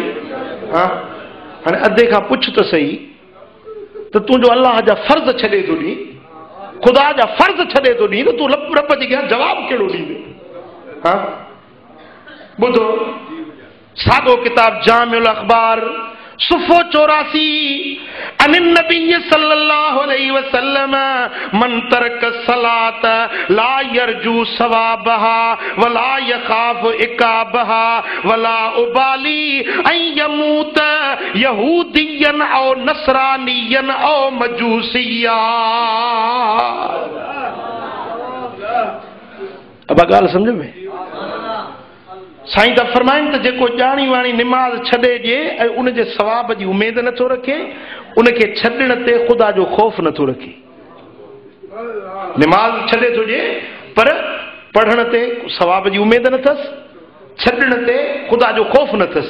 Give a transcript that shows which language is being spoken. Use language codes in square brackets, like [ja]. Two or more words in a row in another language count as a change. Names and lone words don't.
[sd] हा, हाणे अधे खां पुछ त सही त तूं जो अल्लाह जा फर्ज़ छॾे थो ॾीं, ख़ुदा जा फर्ज़ छॾे थो ॾीं त तूं रब जे अॻियां जवाबु कहिड़ो ॾींदे? हा, ॿुधो साॻो किताब जामिउल अखबार सुफ़ो 84 [ar] النبي صلى الله عليه وسلم من ترك الصلاة لا يرجو ثوابها ولا يخاف عقابها ولا أبالي أن يموت يهوديا أو نصرانيا أو مجوسيا. [sd] अब ॻाल्हि सम्झ में? साईं त फरमाइनि त जेको ॼाणी वाणी निमाज़ छॾे ॾिए ऐं उनजे सवाब जी उमेद नथो रखे, उनखे छॾण ते ख़ुदा जो ख़ौफ़ नथो रखे। निमाज़ छॾे थो ॾिए पर पढ़ण ते सवाब जी उमेद न अथसि, छॾण ते ख़ुदा जो ख़ौफ़ न अथसि।